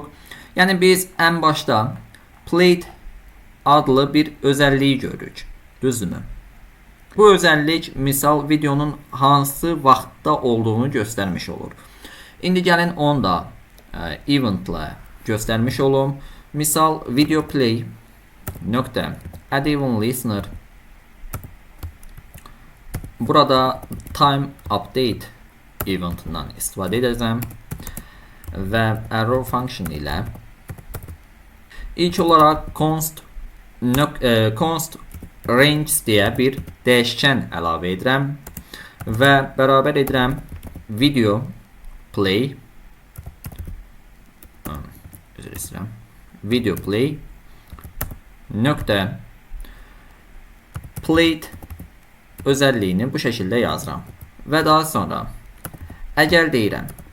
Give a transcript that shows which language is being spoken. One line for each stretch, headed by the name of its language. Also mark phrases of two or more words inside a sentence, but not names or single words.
Azerbaijani: Yəni biz ən başda plate adlı bir özəlliyi görürük. Düzdürmü? Bu özəllik misal videonun hansı vaxtda olduğunu göstərmiş olur. İndi gəlin onu da eventlə göstərmiş olum.
English: Misal video play nöqtə add even listener.
Azerbaijani: Burada
English: time update
Azerbaijani: eventindən istifadə edəcəm və
English: arrow function
Azerbaijani: ilə ilk olaraq const range deyə bir dəyişkən əlavə edirəm və bərabər edirəm
English: video play video play
Azerbaijani: nöqtə plate özəlliyini bu şəkildə yazıram və daha sonra əgər deyirəm